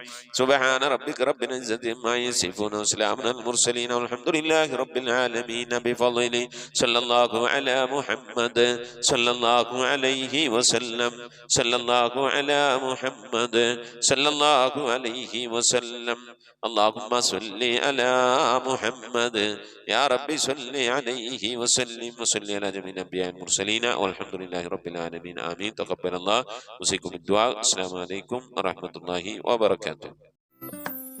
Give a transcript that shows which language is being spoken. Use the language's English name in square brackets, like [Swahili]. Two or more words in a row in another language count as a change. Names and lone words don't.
[Arabic] سبحان ربك رب العزة عما يصفون وسلام على المرسلين والحمد لله رب العالمين. بفضله صلى الله على محمد صلى الله عليه وسلم. صلى الله على محمد صلى الله عليه وسلم. اللهم صل على محمد يا رب صل عليه وسلم وصل على جميع الانبياء والمرسلين والحمد لله رب العالمين آمين. تقبل الله. اوصيكم بالدعاء. السلام عليكم ورحمة الله وبركاته.